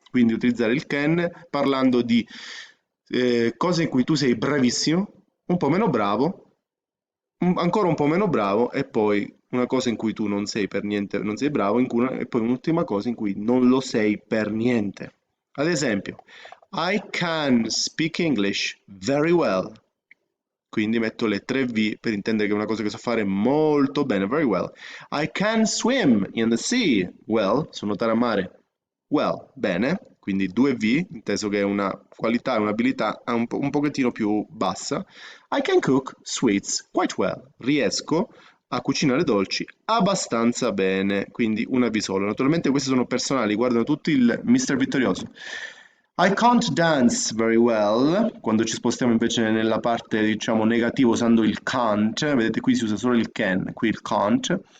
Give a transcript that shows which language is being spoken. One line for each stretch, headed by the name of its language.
Italian: Quindi utilizzare il can parlando di cose in cui tu sei bravissimo, un po' meno bravo, ancora un po' meno bravo e poi una cosa in cui tu non sei per niente, non sei bravo, e poi un'ultima cosa in cui non lo sei per niente. Ad esempio,
English: I can speak English very well.
Italian: Quindi metto le 3V per intendere che è una cosa che so fare molto bene,
English: very well. I can swim in the sea. Well,
Italian: so nuotare a mare.
English: Well,
Italian: bene. Quindi 2V, inteso che è una qualità, un'abilità un pochettino più bassa.
English: I can cook sweets quite well.
Italian: Riesco a cucinare dolci abbastanza bene, quindi una V solo. Naturalmente queste sono personali, guardano tutti il Mister Vittorioso.
English: I can't dance very well,
Italian: quando ci spostiamo invece nella parte diciamo negativa usando il can't, vedete qui si usa solo il can, qui il can't.